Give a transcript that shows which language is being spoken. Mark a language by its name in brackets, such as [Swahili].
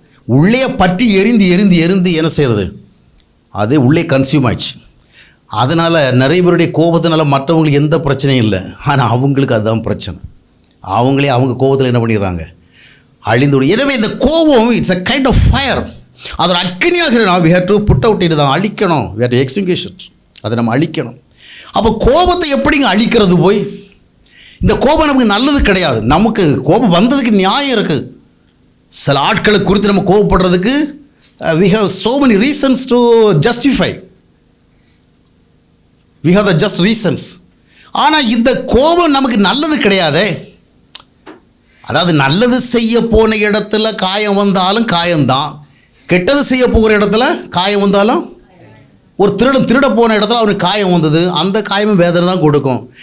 [Tamil] உள்ளே பற்றி எரிந்து எரிந்து எரிந்து என்ன செய்கிறது, அது உள்ளே கன்சியூம் ஆயிடுச்சு. அதனால் நிறைய பேருடைய கோபத்தினால மற்றவங்களுக்கு எந்த பிரச்சனையும் இல்லை, ஆனால் அவங்களுக்கு அதுதான் பிரச்சனை. அவங்களே அவங்க கோபத்தில் என்ன பண்ணிடுறாங்க, அழிந்து. எனவே இந்த கோபம் [English] It's a kind of fire. [Tamil] அது ஒரு அக்னியாக [English] we have to put out it, [Tamil] தான் அழிக்கணும், [English] we have to extinguish it, [Tamil] அதை நம்ம அழிக்கணும். அப்போ கோபத்தை எப்படிங்க அழிக்கிறது போய்? இந்த கோபம் நமக்கு நல்லது கிடையாது. நமக்கு கோபம் வந்ததுக்கு நியாயம் இருக்குது. சில ஆட்களை குறித்து நம்ம கோபப்படுறதுக்கு [English] we have so many reasons to justify, we have the just reasons. [Tamil] ஆனால் இந்த கோபம் நமக்கு நல்லது கிடையாதே. அதாவது நல்லது செய்ய போன இடத்துல காயம் வந்தாலும் காயம்தான், கெட்டது செய்ய போகிற இடத்துல காயம் வந்தாலும், ஒரு திருட போன இடத்துல அவனுக்கு காயம் வந்தது, அந்த காயமும் வேதனை தான் கொடுக்கும்.